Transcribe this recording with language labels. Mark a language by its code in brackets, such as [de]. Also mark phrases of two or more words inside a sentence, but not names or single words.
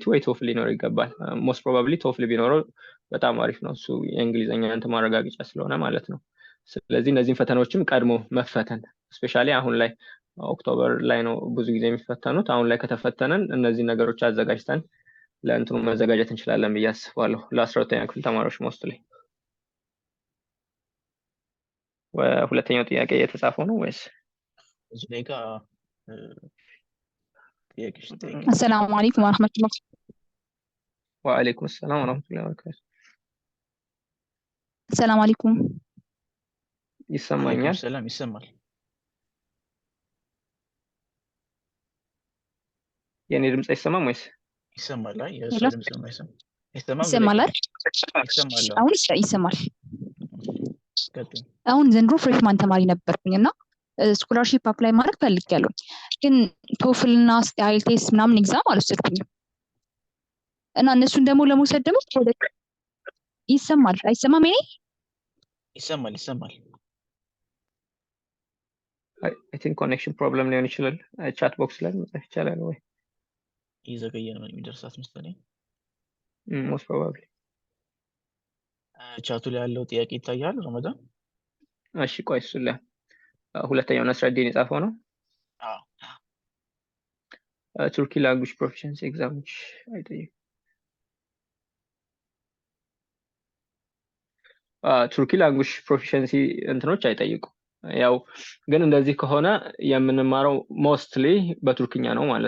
[am] ወይ ቶፍል ሊኖር ይገባል [en] most probably [am] ቶፍል ቢኖረው በጣም አሪፍ ነው እሱ የእንግሊዘኛ እንትን ማረጋገጫ ስለሆነ ማለት ነው ስለዚህ እነዚህን ፈተናዎችም ቀድሞ መፈተን ስፔሻሊ አሁን ላይ ኦክቶበር ላይ ነው ብዙ ጊዜ የሚፈተኑት አሁን ላይ ከተፈተነን እነዚህ ነገሮች አዘጋጅተን ለእንትኑ መዘጋጀት እንችላለን ብዬ አስባለሁ ለ12ኛ ክፍል ተማሪዎች ሞስትሊ ሁለተኛው ጥያቄ የተጻፈው ነው ወይስ እዚህ ላይ ጋር ጥያቄሽ ጠይቂ [ar] السلام عليكم ورحمة الله وعليكم السلام ورحمة الله وبركاته السلام عليكم [am] ይሰማኛል ሰላም ይሰማል የኔ ድምጽ አይሰማም ወይስ ይሰማል አይ የእሷ ድምጽ ነው አይሰማም ይሰማል ይሰማል አሁን ይሰማል ቀጥል አሁን ዘንድሮ ፍሬሽማን ተማሪ ነበርኩኝና [en] scholarship apply [am] ማድረግ ፈልጌያለሁ ግን ቶፍል እና አይኤልቲኤስ ምናምን ኤግዛም አልወሰድኩኝም እና እነሱን ደግሞ ለመውሰድ ደግሞ ይሰማል አይሰማም እኔ ይሰማል [en] I think connection problem [am] ሊሆን ይችላል [en] chat box [am] ላይ መጻፍ ይቻላል ወይ ይዘገየ ነው የሚደርሳት መሰለኝ [en] most probably [am] ቻቱ ላይ ያለው ጥያቄ ይታያል ረመዳን እሺ ቆይ እሱ ላይ ሁለተኛው ነስራዲን የጻፈው ነው [en] Turkey language proficiency exams [am] አይጠይቁም [en] Turkey language proficiency [am] እንትኖች አይጠይቁም ያው ግን እንደዚህ ከሆነ የምንማረው ሞስትሊ በቱርክኛ ነው ማለት